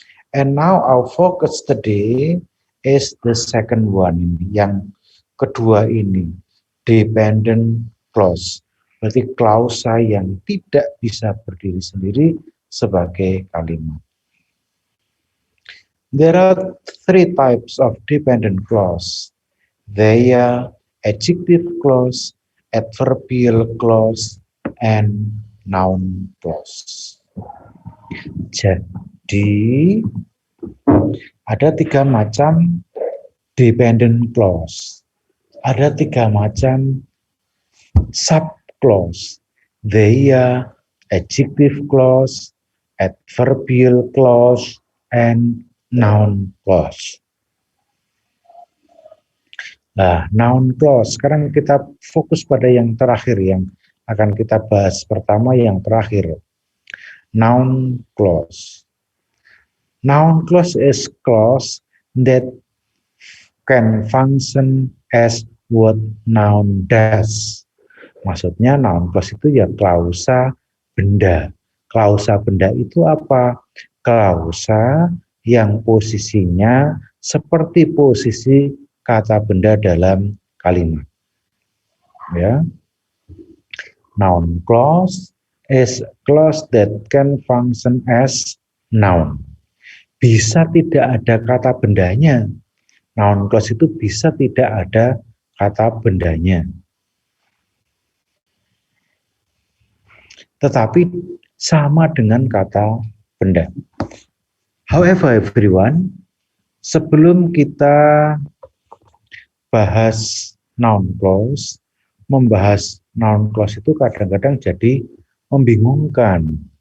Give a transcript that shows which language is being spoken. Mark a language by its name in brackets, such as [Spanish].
[English] And now our focus today is the second one, [Indonesian] yang kedua ini, [English] dependent clause. [Indonesian] Berarti klausa yang tidak bisa berdiri sendiri sebagai kalimat. [English] There are three types of dependent clause. They are adjective clause, adverbial clause, and noun clause. [Indonesian] Jadi ada 3 macam dependent clause. Ada 3 macam sub-clause. [English] They are adjective clause, adverbial clause, and noun clause. [Indonesian] Nah, noun clause. Sekarang kita fokus pada yang terakhir yang akan kita bahas. Pertama yang terakhir. Noun clause. [English] Noun clause is clause that can function as what noun does. [Indonesian] Maksudnya noun clause itu ya klausa benda. Klausa benda itu apa? Klausa yang posisinya seperti posisi kata benda dalam kalimat. Ya. [English] Noun clause is clause that can function as noun. [Indonesian] Bisa tidak ada kata bendanya. Noun clause itu bisa tidak ada kata bendanya. Tetapi sama dengan kata benda. [English] However, everyone, [Indonesian] sebelum kita bahas noun clause, membahas noun clause itu kadang-kadang jadi membingungkan.